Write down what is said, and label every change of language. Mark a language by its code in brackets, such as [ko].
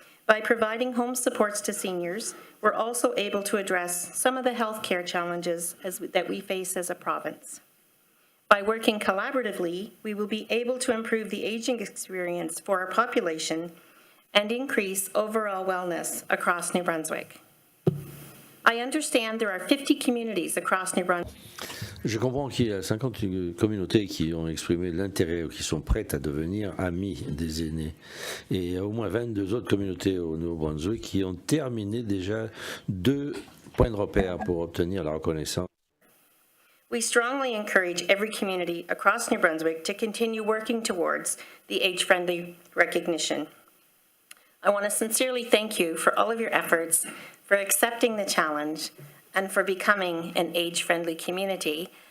[en] By providing home supports to seniors, we're also able to address some of the healthcare challenges that we face as a province. By working collaboratively, we will be able to improve the aging experience for our population and increase overall wellness across New Brunswick. I understand there are 50 communities across New Brunswick. [fr] Je comprends qu'il y a 50 communautés qui ont exprimé l'intérêt ou qui sont prêtes à devenir amies des aînés. Et il y a au moins 22 autres communautés au Nouveau-Brunswick qui ont terminé déjà 2 points de repère pour obtenir la reconnaissance. [en] We strongly encourage every community across New Brunswick to continue working towards the age-friendly recognition. I want to sincerely thank you for all of your efforts, for accepting the challenge, and for becoming an age-friendly community.